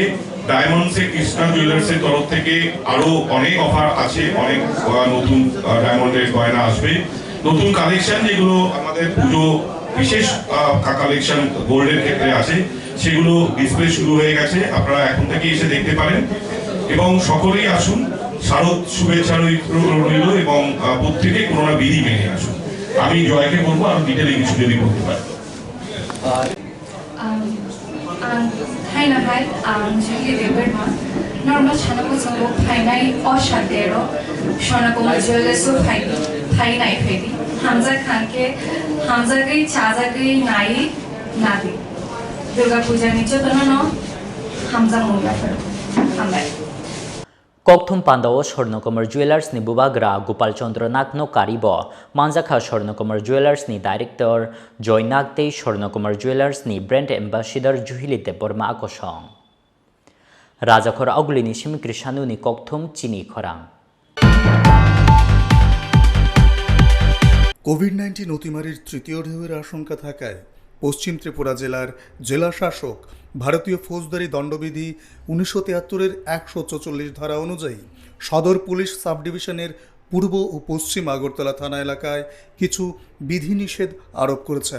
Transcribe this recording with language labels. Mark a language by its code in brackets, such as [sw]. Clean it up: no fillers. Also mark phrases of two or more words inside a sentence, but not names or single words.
[bn] ডায়মন্ডসে কৃষ্ণা জুয়েলার্সের তরফ থেকে আরো অনেক অফার আছে, অনেক নতুন ডায়মন্ডের গয়না আসবে, নতুন কালেকশন যেগুলো আমাদের পুজো বিশেষ কালেকশন গোল্ডের ক্ষেত্রে আছে, সেগুলো ডিসপ্লে শুরু হয়ে গেছে। আপনারা এখন থেকে এসে দেখতে পারেন এবং সকলেই আসুন, শারদ শুভেচ্ছা রইল এবং প্রত্যেকে করোনা বিধি মেনে আসুন। আমি জয়কে বলবো আর ডিটেলে কিছু যদি বলতে পারি। [trp] हाय जुलि देबरमा नर्मल सानाको जोंबो फाइनाय असादेरो सोनाकोमा ज्वेलर्सो फाइनाय फेदि हामजा खानके हामजागै चाजागै नाय नादि दुर्गा पूजा निचोतनो न हामजा मुगाफोर हामबाय ककथुम पान्दाओ स्वर्णकमल जुवेलार्स नि बुबाग्रा गोपाल चंद्र नागनो कारिब मानजाखा स्वर्णकमल जुवेलार्स नि डाइरेक्टर जय नागते स्वर्णकमल जुवेलार्स नि [en] brand ambassador [trp] जुहिली देबबर्मा आकसं राजाखर आगुलिनि सिमी कृष्णानुनि ककथुम चिनी खरां [bn] কোভিড-19 অতিমারির তৃতীয় ঢেউয়ের আশঙ্কা থাকায় পশ্চিম ত্রিপুরা জেলার জেলা শাসক ভারতীয় ফৌজদারি দণ্ডবিধি 1973-এর 144 ধারা অনুযায়ী সদর [en] police sub division [bn] পূর্ব ও পশ্চিম আগরতলা থানা এলাকায় কিছু বিধিনিষেধ আরোপ করেছেন।